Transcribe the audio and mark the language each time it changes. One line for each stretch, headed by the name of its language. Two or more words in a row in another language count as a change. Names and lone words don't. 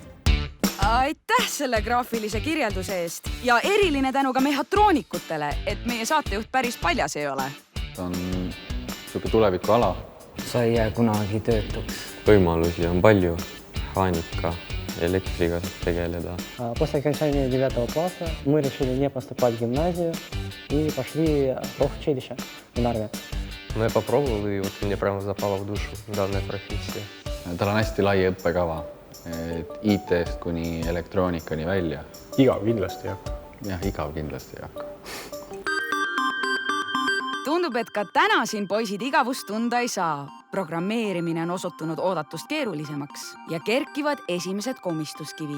Estonian: Aitäh selle graafilise kirjelduse eest ja eriline tänu ka mehhatroonikutele, et meie saatejuht päris paljas ei ole. Ta on suke tulevikuala. Sa ei jää kunagi töötuks. Võimalusi on palju. Mehaanika, elektriga saab tegeleda.
Russian: После окончания 9 класса мы решили не поступать в гимназию и пошли в профучилище в Нарве. Ну, я попробовал, и вот мне прямо запала в душу данная профессия.
Estonian: Tal on hästi lai õppekava. IT-st kuni elektroonikani välja. Igav kindlasti ei hakka. Jah, igav kindlasti ei hakka. Tundub, et ka täna siin poisid igavust tunda ei saa. Programmeerimine on osutunud oodatust keerulisemaks ja kerkivad esimesed komistuskivid.